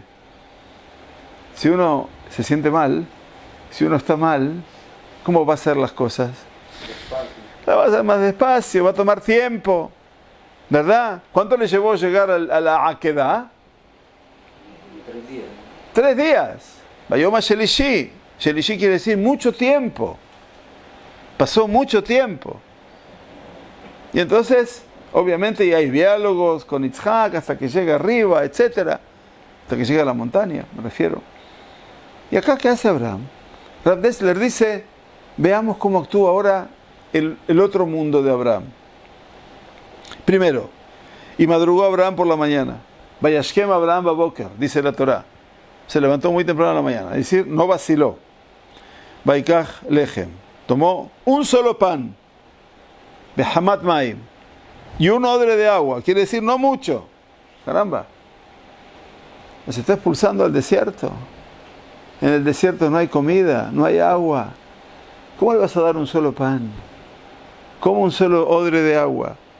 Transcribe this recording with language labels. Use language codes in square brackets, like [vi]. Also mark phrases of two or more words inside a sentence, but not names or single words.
[es] Si uno se siente mal, si uno está mal, ¿cómo va a hacer las cosas? La va a hacer más despacio, va a tomar tiempo, ¿verdad? ¿Cuánto le llevó llegar a la Akedah? 3 días. 3 días. [he] ביום השלישי. [es] Shelishi quiere decir mucho tiempo. Pasó mucho tiempo. Y entonces, obviamente, ya hay diálogos con Yitzhak hasta que llega arriba, etcétera, hasta que llega a la montaña, me refiero. ¿Y acá qué hace Abraham? Rav Dessler dice, veamos cómo actúa ahora el otro mundo de Abraham. Primero, y madrugó Abraham por la mañana. [he] וישכם אברהם בבקר, [es] dice la Torá. Se levantó muy temprano en la mañana, es decir, no vaciló. [he] ויקח לחם, [es] tomó un solo pan, [he] וחמת מים, [es] y un odre de agua, quiere decir no mucho. Caramba, se está expulsando al desierto. En el desierto no hay comida, no hay agua. ¿Cómo le vas a dar un solo pan? ¿Cómo un solo odre de agua?